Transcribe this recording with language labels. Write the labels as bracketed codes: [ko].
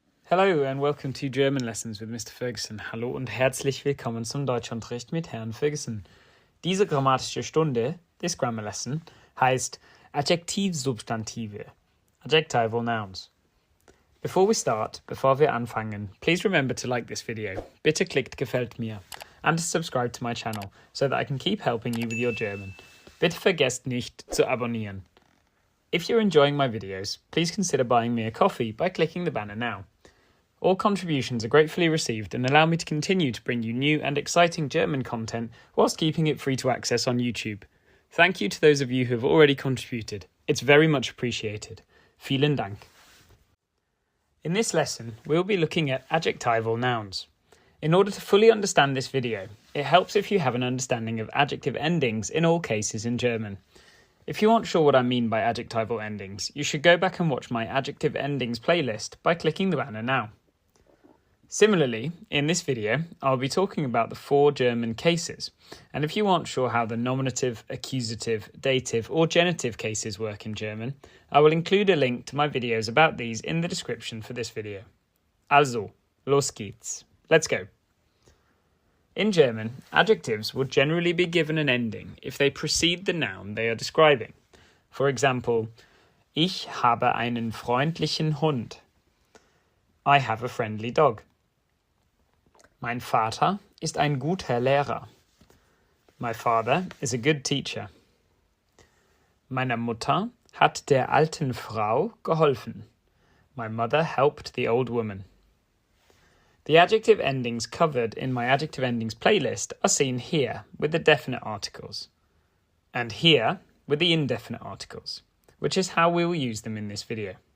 [en] Hello and welcome to German Lessons with Mr. Ferguson. [de] Hallo und herzlich willkommen zum Deutschunterricht mit Herrn Ferguson. Diese grammatische Stunde, [en] this grammar lesson, [de] heißt Adjektivsubstantive, [en] Adjectival nouns. Before [de] wir anfangen, [en] please remember to like this video. [de] Bitte klickt gefällt mir [en] and to subscribe to my channel so that I can keep helping you with your German. [de] Bitte vergesst nicht zu abonnieren. [en] If you're enjoying my videos, please consider buying me a coffee by clicking the banner now. All contributions are gratefully received and allow me to continue to bring you new and exciting German content whilst keeping it free to access on YouTube. Thank you to those of you who have already contributed. It's very much appreciated. [de] Vielen Dank. [en] In this lesson, we'll be looking at adjectival nouns. In order to fully understand this video, it helps if you have an understanding of adjective endings in all cases in German. If you aren't sure what I mean by adjectival endings, you should go back and watch my adjective endings playlist by clicking the banner now. Similarly, in this video, I'll be talking about the 4 German cases, and if you aren't sure how the nominative, accusative, dative or genitive cases work in German, I will include a link to my videos about these in the description for this video. [de] Also, los geht's. [en] Let's go. In German, adjectives would generally be given an ending if they precede the noun they are describing. For example, [de] Ich habe einen freundlichen Hund. [en] I have a friendly dog. [de] Mein Vater ist ein guter Lehrer. [en] My father is a good teacher. [de] Meine Mutter hat der alten Frau geholfen. [en] My mother helped the old woman. The adjective endings covered in my adjective endings playlist are seen here with the definite articles, and here with the indefinite articles, which is how we will use them in this video.